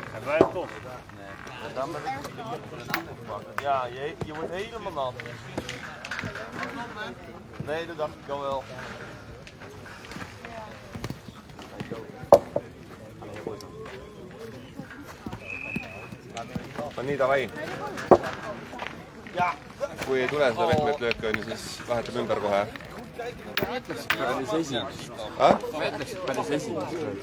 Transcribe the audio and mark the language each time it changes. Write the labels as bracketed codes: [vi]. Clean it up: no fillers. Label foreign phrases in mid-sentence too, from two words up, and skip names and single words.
[nl] Rätt op. Ja, je wordt helemaal nat. Nee, dat dacht ik al wel. [et] No nii, davai. Kui ei tule seda pehmet lööki, siis vahetab ümber kohe. Ma ütleksid päris esimest. Ma ütleksid päris esimest.